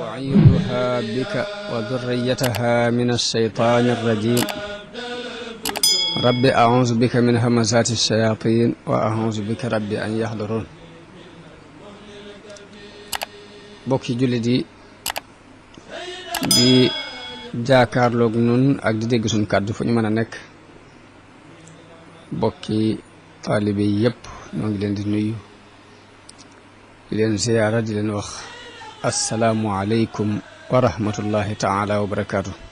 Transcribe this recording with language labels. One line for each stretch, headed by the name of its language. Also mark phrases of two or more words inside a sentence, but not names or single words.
Arabic: أعيذها بك وذريتها من الشيطان الرجيم رب أعوذ بك من همزات الشياطين وأعوذ بك رب أن يحضرون
Wolof: bokki jullit yi di jaakaarloog nun ak di dégg suñ kàddu fu ñu mën a nekk bokki taalibe yi yépp ñoo ngi leen di nuyu di leen ziyaara di leen wax
Arabic: السلام عليكم ورحمة الله تعالى وبركاته.